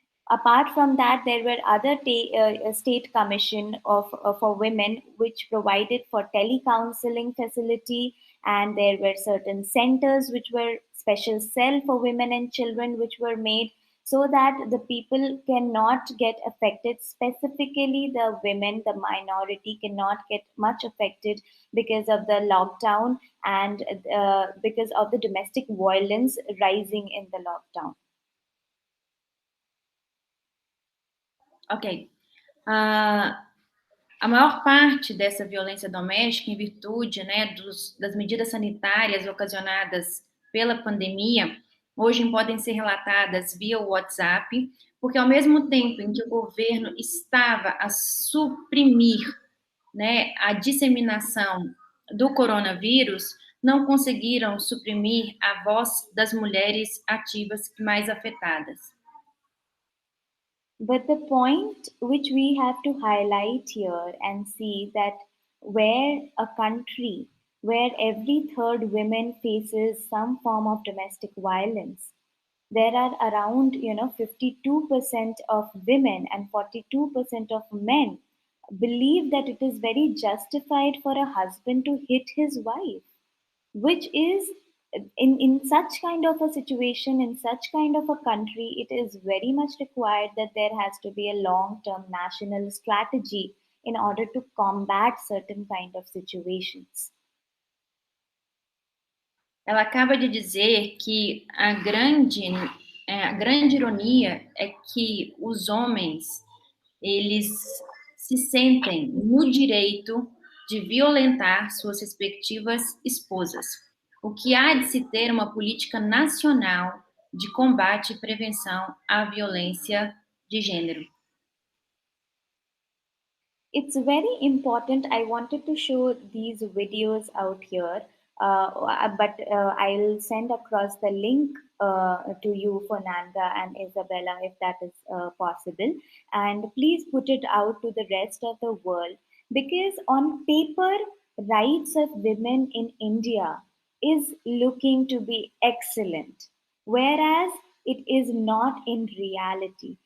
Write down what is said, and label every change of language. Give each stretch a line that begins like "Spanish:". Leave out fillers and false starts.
English: Apart from that, there were other state commission for women which provided for telecounseling facility, and there were certain centers which were special cell for women and children which were made, so that the people cannot get affected, specifically the women, the minority cannot get much affected because of the lockdown, and because of the domestic violence rising in the lockdown. Ok.
Portuguese: A maior parte dessa violência doméstica, em virtude, né, das medidas sanitárias ocasionadas pela pandemia, hoje podem ser relatadas via WhatsApp, porque ao mesmo tempo em que o governo estava a suprimir, né, a disseminação do coronavírus, não conseguiram suprimir a voz das mulheres ativas mais afetadas.
English: But the point which we have to highlight here and see that where a country where every third woman faces some form of domestic violence, there are around 52% of women and 42% of men believe that it is very justified for a husband to hit his wife, which is, in such kind of a situation, in such kind of a country, it is very much required that there has to be a long term national strategy in order to combat certain kind of situations.
Portuguese: Ela acaba de dizer que a grande ironia é que os homens, eles se sentem no direito de violentar suas respectivas esposas. O que há de se ter uma política nacional de combate e prevenção à violência de gênero.
English: It's very important. I wanted to show these videos out here, but I'll send across the link to you, Fernanda and Isabella, if that is possible. And please put it out to the rest of the world, because on paper, rights of women in India is looking to be excellent, whereas it is not in reality.